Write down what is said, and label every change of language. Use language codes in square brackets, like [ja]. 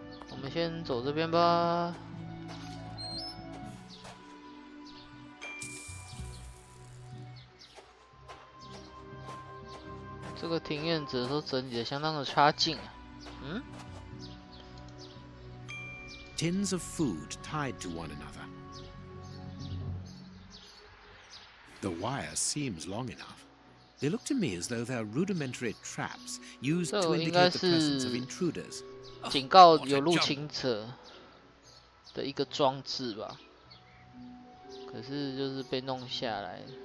[zh] 我们先走这边吧。这个庭院者都整理的相当的差劲啊。 [en] Tins of food tied to one another. The wire seems long enough. They look to me as though they're rudimentary traps used to indicate the presence of intruders. [zh] 警告有入侵者的一个装置吧，可是就是被弄下来。